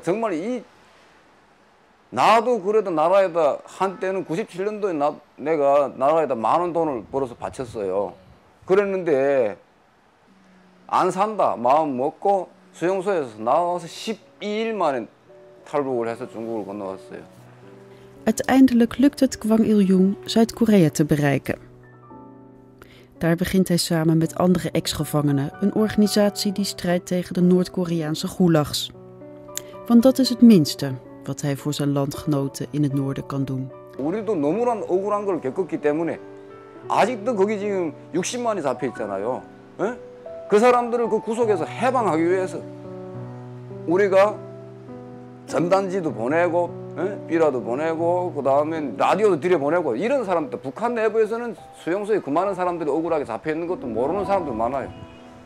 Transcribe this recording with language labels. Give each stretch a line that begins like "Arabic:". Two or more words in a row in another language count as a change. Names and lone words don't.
Korean: 정말 나도 그래도 나라에다 한때는 97년도에 내가 나라에다 많은 돈을 벌어서 바쳤어요. 그랬는데 안 산다 마음 먹고 수용소에서 나와서 12일 만에 탈북을 해서 중국을 건너왔어요.
Dutch: Uiteindelijk lukt het Kwang Il-jung Zuid-Korea te bereiken. Daar begint hij samen met andere ex-gevangenen een organisatie die strijdt tegen de Noord-Koreaanse gulags. Want dat is het minste wat hij voor zijn landgenoten in het noorden kan doen.
Korean: 우리도 너무나 억울한 걸 겪었기 때문에 아직도 거기 지금 60만이 잡혀 있잖아요. 그 사람들을 그 구속에서 해방하기 위해서 우리가 전단지도 보내고 삐라도 보내고 그 다음에 라디오도 들여보내고 이런 사람들 북한 내부에서는 수용소에 그 많은 사람들이 억울하게 잡혀 있는 것도 모르는 사람들 많아요.